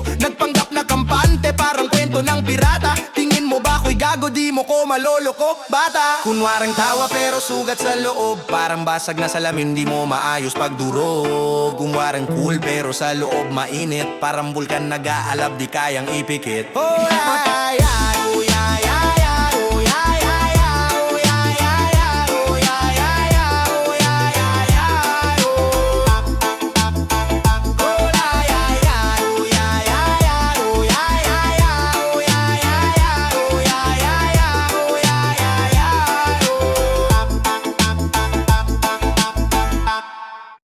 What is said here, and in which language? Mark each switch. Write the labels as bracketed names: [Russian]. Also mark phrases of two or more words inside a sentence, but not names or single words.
[Filipino] Nagpanggap na kampante, parang kwento ng pirata. Tingin mo ba ko'y gago, di mo ko maloloko, bata? Kunwarang tawa, pero sugat sa loob. Parang basag na salamin, di mo maayos pagdurog. Kunwarang cool, pero sa loob mainit. Parang bulkan nag-aalab, di kayang ipikit. [English] Oh, yeah, yeah, oh, yeah, yeah, yeah, oh, yeah, yeah, yeah, oh, yeah, yeah, yeah, oh, yeah, yeah, yeah, oh, yeah, yeah, yeah, oh. Oh, yeah, yeah, yeah, oh, yeah, yeah, yeah, oh, yeah, yeah, yeah, oh, yeah, yeah, yeah, oh, yeah, yeah, yeah, oh, yeah, yeah, yeah, oh.